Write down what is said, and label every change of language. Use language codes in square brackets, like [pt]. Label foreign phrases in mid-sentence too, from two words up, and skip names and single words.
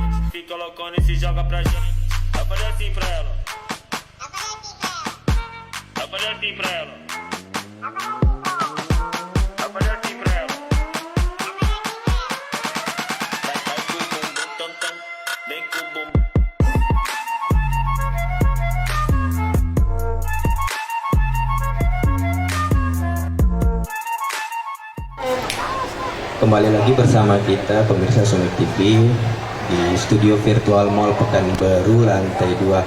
[pt] Fica loucona e se joga pra gente. Vai fazer assim pra ela. Vai fazer assim pra ela. Vai fazer assim pra ela. Vai com o bumbum tam tam. Vem com o bumbum. [id] Kembali lagi bersama kita pemirsa Sumek TV di studio virtual Mall Pekanbaru lantai 2.